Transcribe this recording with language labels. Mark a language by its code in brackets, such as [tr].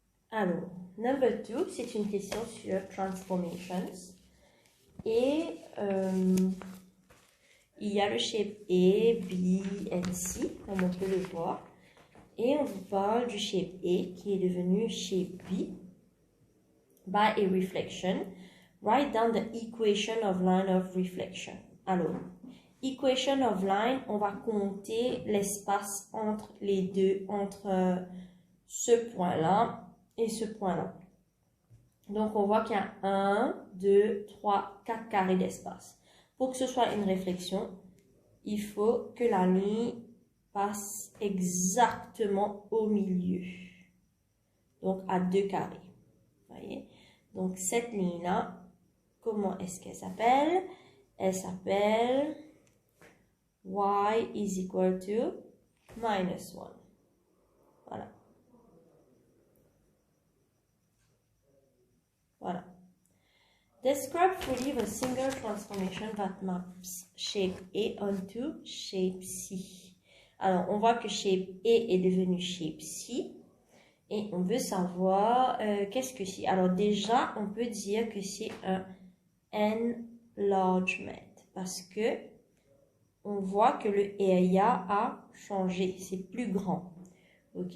[fr] Alors, number 2, c'est une question sur transformations. Et il y a le shape A, B et C, comme on peut le voir. Et on vous parle du shape A qui est devenu shape B. [en] By a reflection, write down the equation of line of reflection. [fr] Alors, equation of line, on va compter l'espace entre les deux, entre ce point-là et ce point-là. Donc, on voit qu'il y a 1, 2, 3, 4 carrés d'espace. Pour que ce soit une réflexion, il faut que la ligne passe exactement au milieu. Donc, à 2 carrés. Voyez? Donc, cette ligne-là, comment est-ce qu'elle s'appelle? [en] Elle s'appelle y is equal to minus 1. [fr] Voilà. Voilà. [en] Describe fully the single transformation that maps shape A onto shape C. [fr] Alors, on voit que shape A est devenu shape C. Et on veut savoir qu'est-ce que c'est. Alors déjà, on peut dire que c'est un enlargement. Parce que on voit que le area a changé, c'est plus grand. Ok?